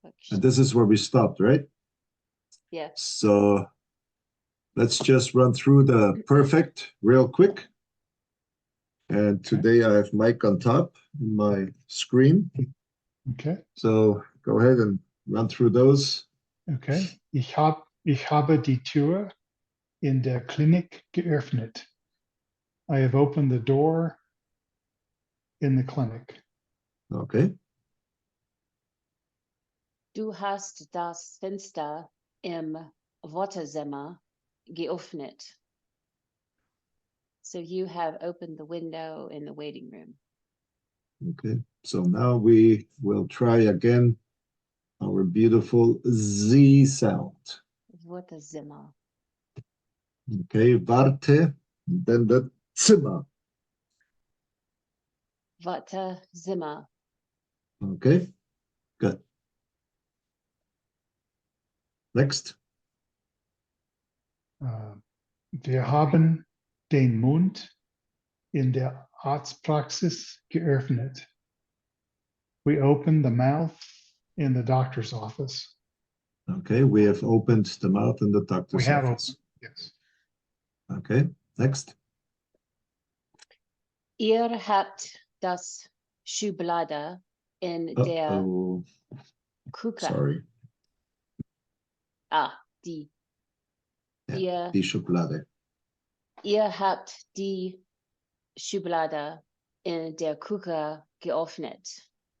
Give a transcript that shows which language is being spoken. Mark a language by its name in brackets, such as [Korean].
[English] And this is where we stopped, right? Yeah. So let's just run through the perfect real quick. And today I have Mike on top in my screen. Okay. So go ahead and run through those. Okay. [German] Ich habe die Tür in der Klinik geöffnet. [English] I have opened the door in the clinic. Okay. [German] Du hast das Fenster im Wartezimmer geöffnet. [English] So you have opened the window in the waiting room. Okay. So now we will try again our beautiful Z sound. [German] Wartezimmer. [English] Okay. Warte, then the Zimmer. [German] Wartezimmer. [English] Okay. Good. Next. [German] Wir haben den Mund in der Arztpraxis geöffnet. [English] We opened the mouth in the doctor's office. Okay, we have opened the mouth in the doctor's office. Yes. Okay, next. [German] Ihr habt das Schublade in der Küche. [English] Sorry. [German] die. Ja, die Schublade. Ihr habt die Schublade in der Küche geöffnet.